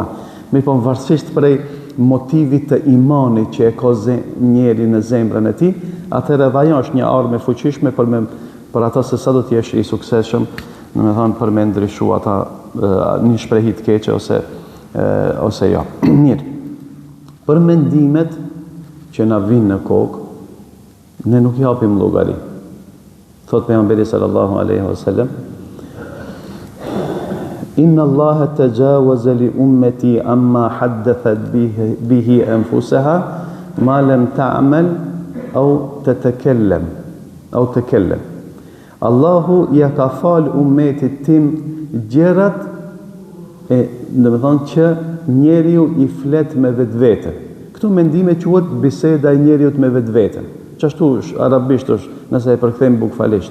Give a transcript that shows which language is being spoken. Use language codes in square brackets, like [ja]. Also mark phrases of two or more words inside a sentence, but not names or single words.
[sq] Mirë, varësisht prej motivit të imanit që e ka njeri në zemrën e tij, atëherë edhe ajo është një armë e fuqishme për ata se sa do të jesh i suksesshëm, për me ndryshu ata një shprehi të keqe ose jo. Mirë. Për mendimet që na vinë në kokë, ne nuk japim llogari. [ar] Thot pejgamberi صلى الله عليه وسلم إن الله تجاوز لأمتي عما حدثت به أنفسها ما لم تعمل أو تتكلم. [sq] Allahu ja ka fal ummetit tim gjërat do të thonë që njeriu i flet me vetvete. Këto mendime quhet biseda e njeriu me vetveten. Çashtu arabisht është, nëse e përkthejmë bukfalisht.